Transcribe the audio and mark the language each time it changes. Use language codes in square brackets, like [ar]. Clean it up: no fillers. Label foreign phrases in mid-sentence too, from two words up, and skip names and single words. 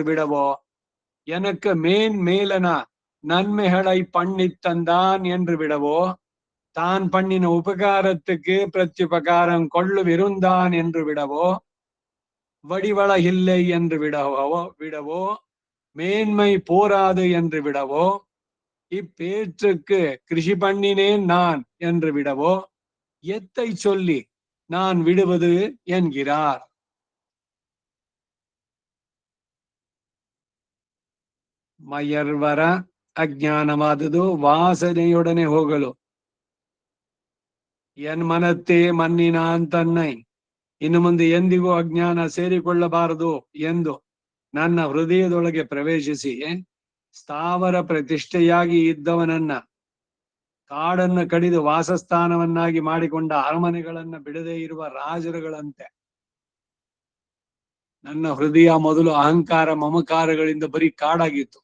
[ta] விடவோ, எனக்கு மேலன நன்மைகளை பண்ணித் தந்தான் என்று விடவோ, தான் பண்ணின உபகாரத்துக்கு பிரத்யுபகாரம் கொள்ளுவிருந்தான் என்று விடவோ, வடிவழகில்லை என்று விடவோ, மேன்மை போராது என்று விடவோ, இப்பேற்றுக்கு கிருஷி பண்ணினேன் நான் என்று விடவோ, எத்தை சொல்லி நான் விடுவது என்கிறார். [kn] ಮಯರ್ವರ ಅಜ್ಞಾನವಾದುದು ವಾಸನೆಯೊಡನೆ ಹೋಗಲು. [ta] என் மனத்தே மன்னினான் தன்னை, [kn] ಇನ್ನು ಮುಂದೆ ಎಂದಿಗೂ ಅಜ್ಞಾನ ಸೇರಿಕೊಳ್ಳಬಾರದು ಎಂದು ನನ್ನ ಹೃದಯದೊಳಗೆ ಪ್ರವೇಶಿಸಿ ಸ್ಥಾವರ ಪ್ರತಿಷ್ಠೆಯಾಗಿ ಇದ್ದವನನ್ನ ಕಾಡನ್ನು ಕಡಿದು ವಾಸಸ್ಥಾನವನ್ನಾಗಿ ಮಾಡಿಕೊಂಡ ಅರಮನೆಗಳನ್ನ ಬಿಡದೇ ಇರುವ ರಾಜರುಗಳಂತೆ ನನ್ನ ಹೃದಯ ಮೊದಲು ಅಹಂಕಾರ ಮಮಕಾರಗಳಿಂದ ಬರೀ ಕಾಡಾಗಿತ್ತು.